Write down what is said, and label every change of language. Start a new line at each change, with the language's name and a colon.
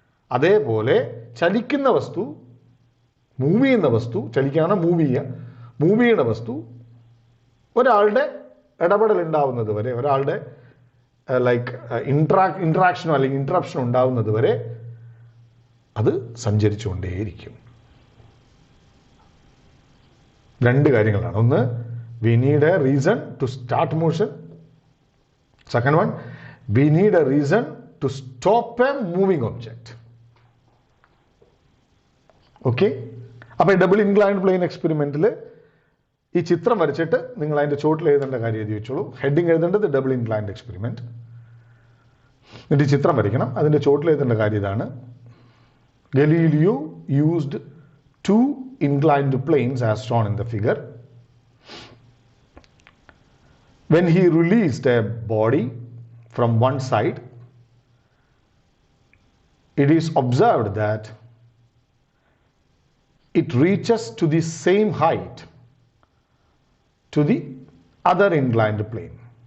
Malayalam: അതേപോലെ ചലിക്കുന്ന വസ്തു, മൂവ് ചെയ്യുന്ന വസ്തു, ചലിക്കാണ് മൂവ് ചെയ്യുന്ന വസ്തു ഒരാളുടെ ഇടപെടൽ ഉണ്ടാവുന്നത് വരെ, ഒരാളുടെ ലൈക്ക് ഇൻട്രാക്ഷനോ അല്ലെങ്കിൽ ഇൻട്രപ്ഷനോ ഉണ്ടാവുന്നത് വരെ അത് സഞ്ചരിച്ചുകൊണ്ടേയിരിക്കും. രണ്ട് കാര്യങ്ങളാണ്.
English: ഒന്ന്, we need a reason to start motion. Second one, we need a reason to stop a moving object.
Malayalam: Okay, അപ്പോൾ ഡബിൾ ഇൻക്ലൈൻഡ് പ്ലെയിൻ എക്സ്പെരിമെന്റിൽ ഈ ചിത്രം വരച്ചിട്ട് നിങ്ങൾ അതിന്റെ ചോട്ടിൽ എഴുതേണ്ട കാര്യം എഴുതി വെച്ചോളൂ. ഹെഡിങ് എഴുതേണ്ടത് ഡബിൾ ഇൻക്ലൈൻഡ് എക്സ്പെരിമെന്റ്. എന്നിട്ട് ചിത്രം വരയ്ക്കണം. അതിന്റെ ചോട്ടിൽ എഴുതേണ്ട കാര്യം ഇതാണ്:
English: Galileo used two inclined planes as shown in the figure. When he released a body from one side, it is observed that it reaches to the same height to the other inclined plane.